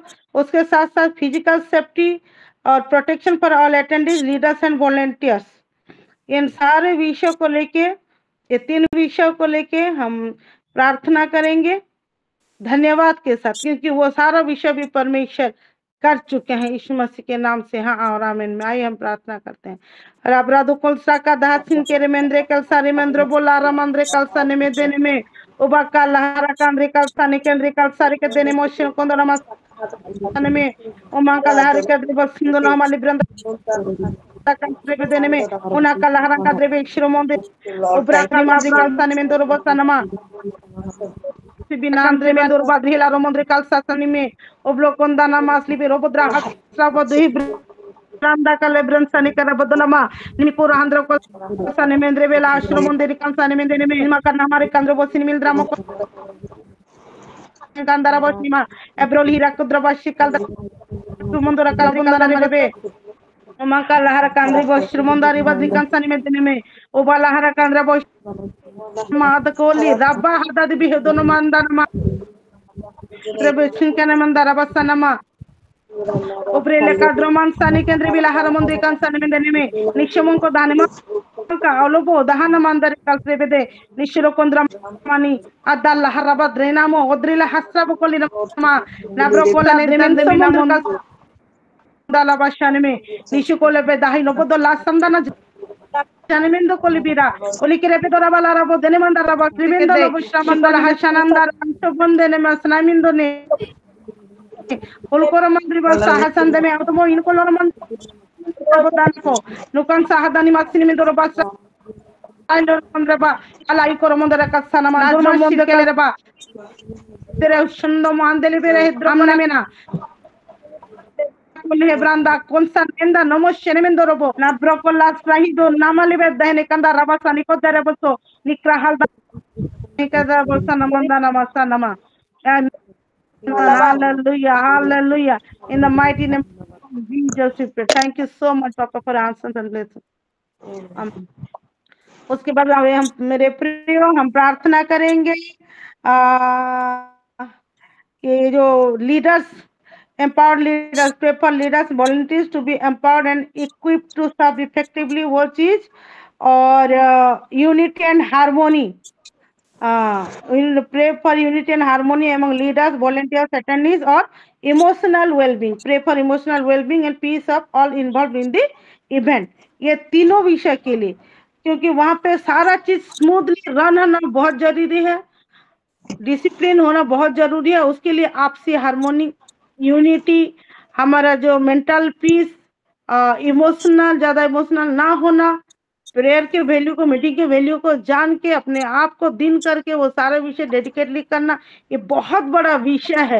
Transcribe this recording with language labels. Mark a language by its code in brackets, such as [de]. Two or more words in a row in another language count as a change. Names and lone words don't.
[hi] उसके साथ साथ [en] physical safety [hi] और [en] protection for all attendance, leaders and volunteers, [hi] इन सारे विषयों को लेके, ये 3 विषयों को लेके हम प्रार्थना करेंगे धन्यवाद के साथ, क्योंकि वो सारा विषय भी परमेश्वर कर चुके हैं यीशु मसीह के नाम से। हाँ और आमीन में आइए हम प्रार्थना करते हैं। राब्रादो कोलसा का दासिन के रेमेंद्रे कलसा रेमेंद्र बोला रमंद्रे कलसा ने में देने में उबा का लहरा कांद्रे कलसा ने केंद्रे कलसा रे के देने मोशन को नमस में उमा का लहरे के दे बसिंदो नाम लिब्रंद का देने में उना का लहरा का द्रेवे श्रोमोंदे उब्रा का मांद्रे कलसा ने में दो बसनमा Binandre me dor badrila romondre kalsa sanime oblo kondana masli be robodra hasra bodhi branda kale bransani kara bodolama nimiko rahandra ko sane mendre bela ashromonde kalsa ne mende ne ma karna hamare kandro bosini mil drama ko gandara bosima ebrol hira kudra bashikal sumondora kala bondana ne bebe Maka lahara kandri boshrumondari badri kalsa ne mende ne oba lahara kandra bos Madakoli, Rabba Hadadi Bihodono Mandanama, Rebecin Canamandara Basanama, Obrele Cadroman Sani Kendrivilla Haramondi Kansan [en] in the name, Nishamonko Danima, Olobo, the Hanamandari Kalsrebede, Nishiro Kondramani, Adala Haraba Drenamo, Odrila Hasabokolina, Nabrokola, Remen Dala Bashanime, Nishukola Bedahino, the last Sandana. Chanimendo Colibira, Olikirepedora Balarabo, Denemandara, Trivendo, Shamandala, Hashanandar, Sobondene, Masnamindone, Olkoramandriba, Sahasan, the Automo in Coloraman, Nukan Sahadani Maximindoro Basa, Andreba, Alaikoramandara Kasanama, Mondekeleba, there is Shandoman delivery Dramanamena. Branda consanenda nomo shenemendorobo na brokola strahido namalibe dehne kanda rabasani kodaraboso nikrahal nikada bosana mandana masana hallelujah hallelujah in the mighty name of Jesus we pray. Thank you so much Papa for answers and blessings. [hi] उसके बाद हम मेरे प्रियो हम प्रार्थना करेंगे कि जो लीडर्स [en] empowered leaders, prefer leaders, volunteers to be empowered and equipped to serve effectively, which is or unity and harmony. We will pray for unity and harmony among leaders, volunteers, attendees, or emotional well-being. Pray for emotional well-being and peace of all involved in the event. [hi] ये तीनों विषय के लिए, क्योंकि वहां पे सारा चीज [en] smoothly run [hi] होना बहुत जरूरी है, डिसिप्लिन होना बहुत जरूरी है। उसके लिए आपसी हार्मोनी, यूनिटी, हमारा जो [en] mental peace, [hi] इमोशनल, ज्यादा इमोशनल ना होना, प्रेयर के वैल्यू को, मीटिंग के वैल्यू को जान के अपने आप को दिन करके वो सारा विषय डेडिकेटली करना, ये बहुत बड़ा विषय है।